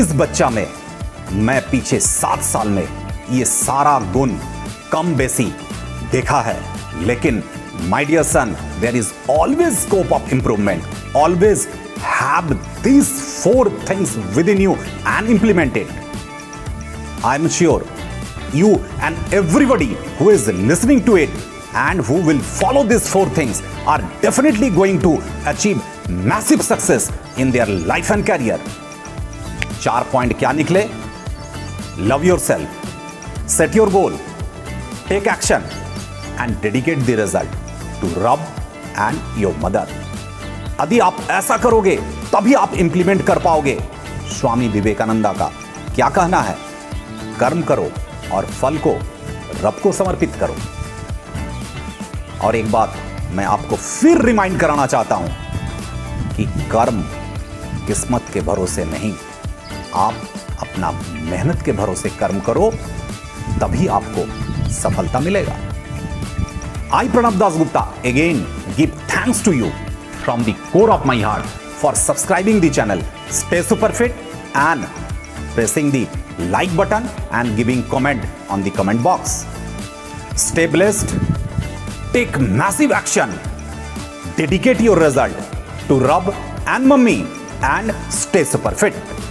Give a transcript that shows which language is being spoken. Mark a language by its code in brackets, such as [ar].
[hi] इस बच्चा में मैं पीछे 7 साल में ये सारा गुण कम बेसी देखा है। [en] लेकिन my dear son, there is always scope of improvement. Always have these 4 things within you and implement it. I am sure you and everybody who is listening to it and who will follow these 4 things are definitely going to achieve massive success in their life and career. [hi] 4 point क्या निकले? [en] Love yourself, set your goal, take action and dedicate the result to Rab and your mother. [hi] यदि आप ऐसा करोगे तभी आप implement कर पाओगे स्वामी विवेकानंदा का क्या कहना है, कर्म करो और फल को रब को समर्पित करो। और एक बात मैं आपको फिर रिमाइंड कराना चाहता हूं कि कर्म किस्मत के भरोसे नहीं, आप अपना मेहनत के भरोसे कर्म करो, तभी आपको सफलता मिलेगा। [en] I Pranav Das Gupta again give thanks to you from the core of my heart for subscribing the channel stay super fit and pressing the like button and giving comment on the comment box. Stay blessed, take massive action, dedicate your result to Rab and Mummy and stay super fit.